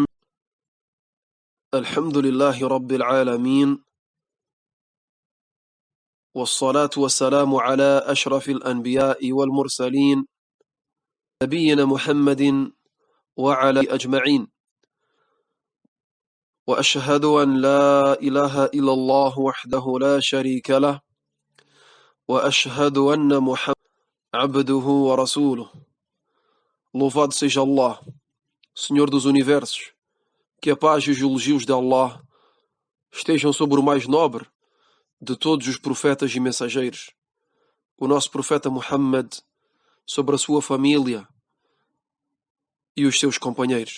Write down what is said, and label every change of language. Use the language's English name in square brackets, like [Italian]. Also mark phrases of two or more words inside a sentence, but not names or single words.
[Arabic] الحمد لله رب العالمين، والصلاة والسلام على أشرف الأنبياء والمرسلين نبينا محمد وعلى أجمعين. وأشهد أن لا إله إلا الله وحده لا شريك له، وأشهد أن محمد عبده ورسوله. [Portuguese] Louvado seja Allah, Senhor dos Universos, que a paz e os elogios de Allah estejam sobre o mais nobre de todos os profetas e mensageiros, o nosso profeta Muhammad, sobre a sua família e os seus companheiros.